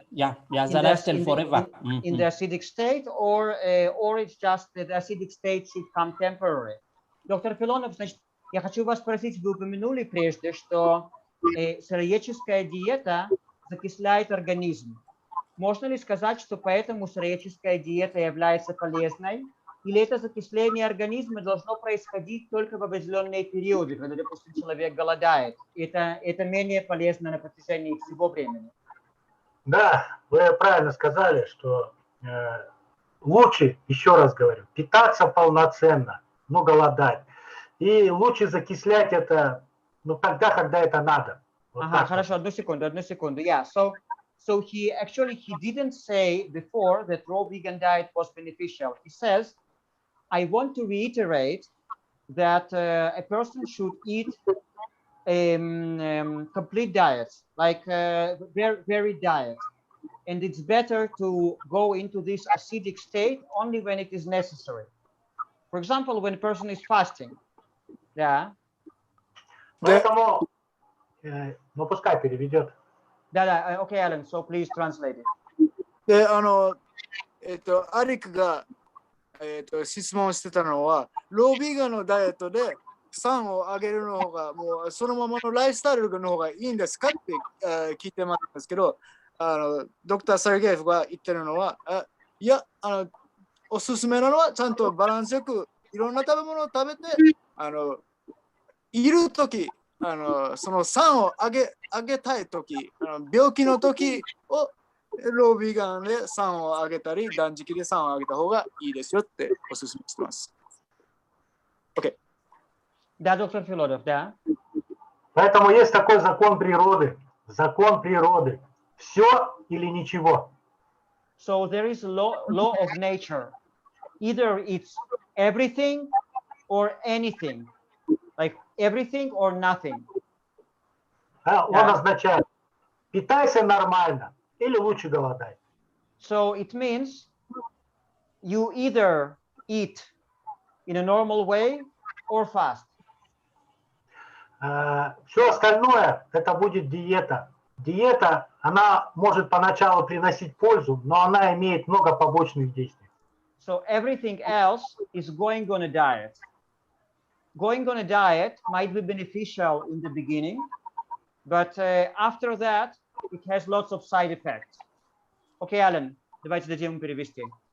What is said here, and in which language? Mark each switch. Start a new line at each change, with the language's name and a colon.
English: Yeah, as a lifestyle forever. In the acidic state, or it's just that the acidic state should come temporary.
Russian: Доктор Филонов, значит, я хочу вас спросить, вы упомянули прежде, что сыроедческая диета закисляет организм. Можно ли сказать, что поэтому сыроедческая диета является полезной? Или это закисление организма должно происходить только в определенные периоды, когда, допустим, человек голодает? Это менее полезно на протяжении всего времени. Да, вы правильно сказали, что лучше, еще раз говорю, питаться полноценно, но голодать. И лучше закислять это, ну, тогда, когда это надо. Вот хорошо, одну секунду.
English: Yeah, so he didn't say before that raw vegan diet was beneficial. He says, I want to reiterate that a person should eat complete diets, like varied diet. And it's better to go into this acidic state only when it is necessary. For example, when a person is fasting. Yeah.
Russian: Поэтому, ну пускай переведет. Да,
English: okay, Alan, so please translate it.
Japanese: で、アリクが、質問してたのは、ロービーガンのダイエットで酸を上げるの方が、もうそのままのライフスタイルの方がいいんですかって、聞いてもらったんですけど、ドクター・サルゲーフが言ってるのは、いや、おすすめなのはちゃんとバランスよくいろんな食べ物を食べて、いるとき、その酸を上げたいとき、病気のときをロービーガンで酸を上げたり、断食で酸を上げた方がいいですよっておすすめしてます。
English: OK。
Russian: Да, доктор Филонов, да. Поэтому есть такой закон природы. Закон природы. Все или ничего.
English: So there is a law of nature. Either it's everything or anything. Like everything or nothing.
Russian: Он означает, питайся нормально или лучше голодай.
English: So it means you either eat in a normal way or fast.
Russian: Все остальное это будет диета. Диета, она может поначалу приносить пользу, но она имеет много побочных действий.
English: So everything else is going on a diet. Going on a diet might be beneficial in the beginning, but after that, it has lots of side effects. Okay,
Russian: Alan, давайте дадим ему перевести.